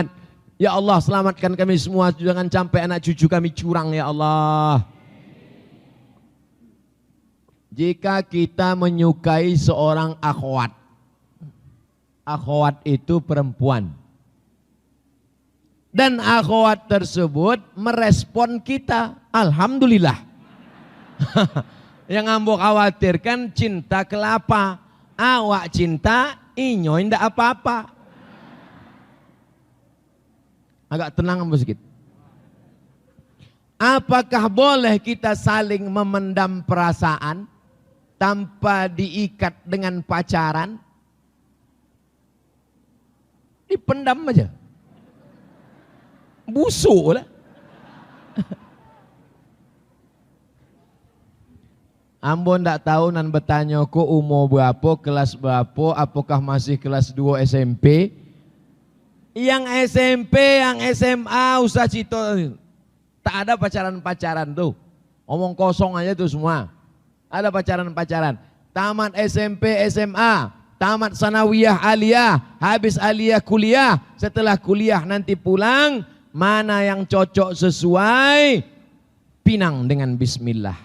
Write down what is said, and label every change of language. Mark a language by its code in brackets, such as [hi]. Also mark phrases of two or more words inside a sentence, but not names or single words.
[ar] Ya Allah, [id] selamatkan kami semua, jangan sampai anak cucu kami curang ya Allah. Jika kita menyukai seorang akhwat, akhwat itu perempuan, dan akhwat tersebut merespon kita, alhamdulillah. [min] Yang ambo khawatirkan cinta kelapa, awak cinta, inyoy ndak apa-apa. Agak tenang ambo sedikit. [id] Apakah boleh kita saling memendam perasaan tanpa diikat dengan pacaran? Dipendam aja. [min] Busuk lah. Ambo ndak tahu nan bertanya ko umur berapa, kelas berapa, apakah masih kelas 2 SMP? Yang SMP, yang SMA usah cito. [id] Tak ada pacaran-pacaran tuh. Omong kosong aja tuh semua. Ada pacaran-pacaran. Tamat SMP, SMA, tamat sanawiyah aliyah, habis aliyah kuliah, setelah kuliah nanti pulang, mana yang cocok sesuai, pinang dengan bismillah.